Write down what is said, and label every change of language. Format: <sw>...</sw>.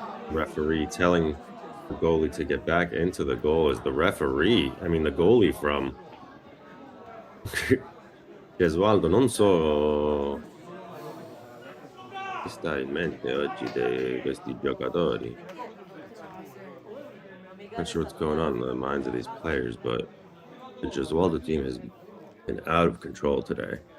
<en>Referee telling the goalie to get back into the goal is the referee. I mean, the goalie from Gesualdo.</en> <it>Non so chi sta in mente oggi di questi giocatori.</it> <en>Not sure what's going on in the minds of these players, but the Gesualdo team has been out of control today.</en>